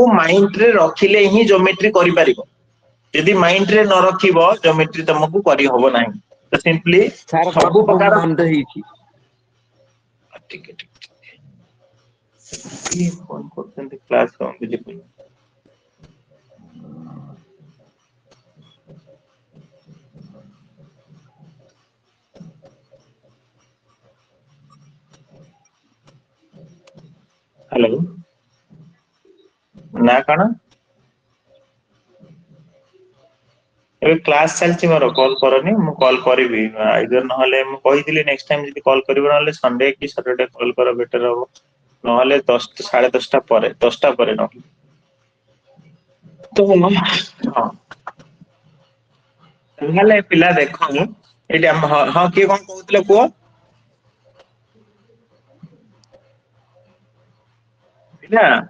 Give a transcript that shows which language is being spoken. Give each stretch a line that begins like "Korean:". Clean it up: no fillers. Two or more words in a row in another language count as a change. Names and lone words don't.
Odia: ମାଇଣ୍ଡରେ ରଖିଲେ ହିଁ ଜୋମେଟ୍ରି କରିପାରିବ ଯଦି ମାଇଣ୍ଡରେ ନ ରଖିବ ଜୋମେଟ୍ରି ତମକୁ କରିହବ ନାହିଁ ତ ସିମ୍ପଲି ସବୁ ପ୍ରକାର ଟିକେ ଫୋନ କରୁଛନ୍ତି କ୍ଲାସ ବୁଝିପାରିଲ हेलो ନା କଣ ଏବେ କ୍ଲାସ ଚାଲିଛି ମୋର କଲ୍ କରନି ମୁଁ କଲ୍ କରିବି ଆଇଦର ନହେଲେ ମୁଁ କହିଥିଲି
English: next time
Odia: ଯଦି କଲ୍ କରିବ ନହେଲେ ସଣ୍ଡେ କି ସଟରଡେ କଲ୍ କର ବେଟର ହବ ନହେଲେ 10 ସାଢେ 10ଟା ପରେ ନହେଲେ ତ ହଁ ତାହେଲେ ପିଲା ଦେଖ ଏଇଠି ହଁ କିଏ କଣ କହୁଥିଲେ କୁହ ପିଲା